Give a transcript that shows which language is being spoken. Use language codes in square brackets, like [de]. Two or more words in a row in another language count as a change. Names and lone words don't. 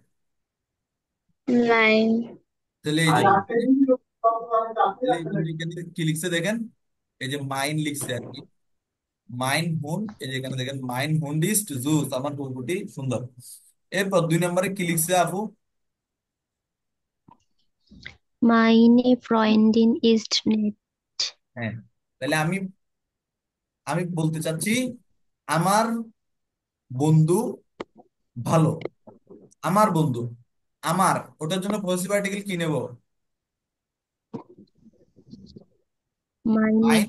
[bn] 9। তাহলে এই যে, ফাইন। তাহলে এই যে এখানে কি লিখছে দেখেন, এই যে মাইন লিখছে আর কি, [de] mein Hund, [bn] এই যে এখানে দেখেন [de] mein Hund ist süß, [bn] আমার কুকুরটি সুন্দর। এরপর 2 নম্বরে কি লিখছে আপু? [de] Meine Freundin ist nett. [bn] হ্যাঁ, তাহলে আমি আমি বলতে চাচ্ছি আমার বন্ধু ভালো, আমার বন্ধু, আমার, ওটার জন্য [en] positive article [bn] কি নেব? [de] Meine